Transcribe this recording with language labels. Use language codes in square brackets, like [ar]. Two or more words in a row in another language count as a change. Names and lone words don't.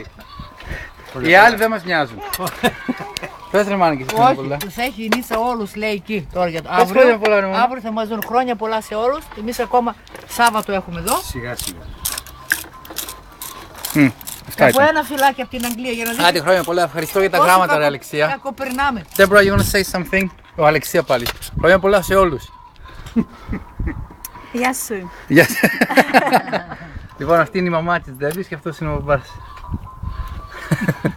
[el] Οι άλλοι δεν μας μοιάζουν. Πες ρε μάνα και εσύ χρόνια Όχι, πολλά. τους έχει νύσει όλους λέει εκεί τώρα για το Πες χρόνια πολλά ρε μάνα. αύριο θα μας δουν χρόνια πολλά σε όλους. Εμείς ακόμα Σάββατο έχουμε εδώ. Σιγά σιγά. Αυτά Από ήταν. ένα φυλάκι από την Αγγλία για να δείτε Άντε χρόνια πολλά, ευχαριστώ για τα πόσο γράμματα ρε κακο- Αλεξία. κακοπερνάμε. [en] Deborah, you want to say something? [el] Ο Αλεξία πάλι. Χρόνια πολλά σε όλους. Γεια σου. Γεια σας. Λοιπόν, αυτή είναι η μαμά της Ντέβης και αυτός είναι ο μπαμπάς.